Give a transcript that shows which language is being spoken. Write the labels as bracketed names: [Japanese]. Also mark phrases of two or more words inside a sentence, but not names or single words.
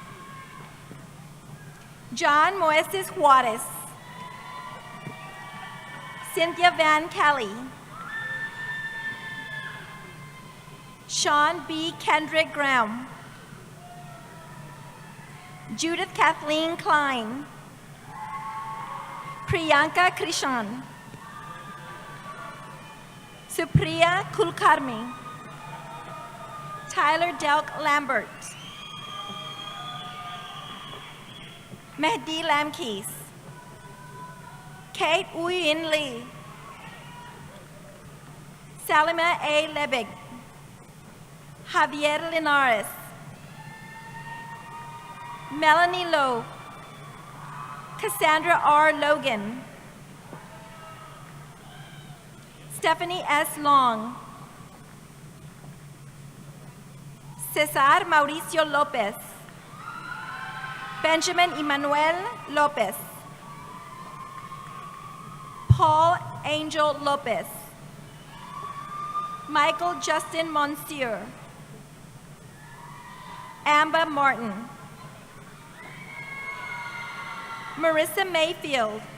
[English] John Moises Juarez. Cynthia Van Kelly. Sean B. Kendrick Graham. Judith Kathleen Klein. Priyanka Krishan. Supriya Kulkarmi. Tyler Delk Lambert. Mehdi Lamkis. Kate Uyin Lee. Salima A. Lebig. Javier Linares. Melanie Lowe. Cassandra R. Logan. Stephanie S. Long. Cesar Mauricio Lopez. Benjamin Emmanuel Lopez. Paul Angel Lopez. Michael Justin Monsieur. Amber Martin. Marissa Mayfield.